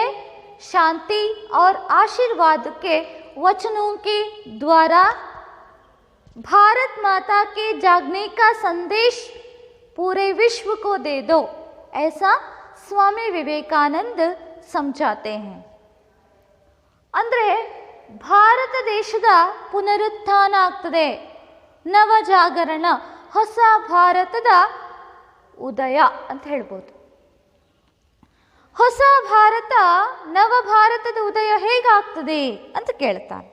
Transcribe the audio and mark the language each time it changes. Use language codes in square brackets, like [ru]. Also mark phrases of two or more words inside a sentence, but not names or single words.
[hi] शांति और आशीर्वाद के वचनों के द्वारा भारत माता के जागने का संदेश पूरे विश्व को दे दो, ऐसा स्वामी विवेकानंद समझाते हैं। [kn] ಅಂದ್ರೆ ಭಾರತ ದೇಶದ ಪುನರುತ್ಥಾನ ಆಗ್ತದೆ, ನವ ಜಾಗರಣ, ಹೊಸ ಭಾರತದ ಉದಯ ಅಂತ ಹೇಳ್ಬೋದು. ಹೊಸ ಭಾರತ, ನವ ಭಾರತದ ಉದಯ ಹೇಗಾಗ್ತದೆ ಅಂತ ಕೇಳ್ತಾನೆ.